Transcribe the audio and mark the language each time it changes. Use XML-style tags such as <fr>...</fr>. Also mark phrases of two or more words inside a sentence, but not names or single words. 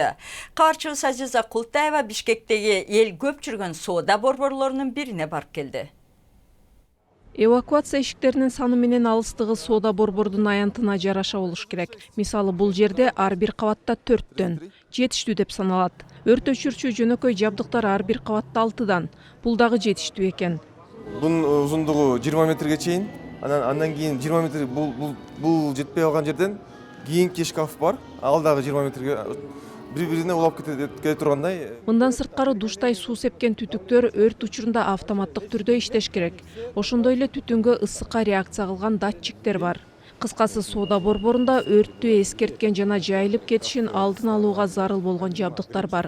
<ky>Кабарчыбыз Азиза Култаева Бишкектеги эл көп жүргөн соода борборлорунун бирине барып келди. Эвакуация эшиктеринин саны менен алыстыгы соода борбордун аянтына жараша болуш керек. Мисалы, бул жерде ар бир кабатта 4төн жетиштүү деп саналат. Өрт өчүрүүчү жөнөкөй жабдыктар ар бир кабатта 6дан. Бул дагы жетиштүү экен. Мунун узундугу 20 метрге чейин. Андан кийин 20 метр бу жетпей алган жерден кийинки шкаф бар. Ал дагы 20 метрге бири-бирине улап кете тургандай. Мындан сырткары душтай суу сепкен түтүктөр өрт учурунда автоматтык түрдө иштеш керек. Ошондой эле түтүнгө ысыкка реакция кылган датчиктер бар. Кыскасы, соода борборунда өрттү эскерткен жана жайылып кетишин алдын алууга зарыл болгон жабдыктар бар.</ky>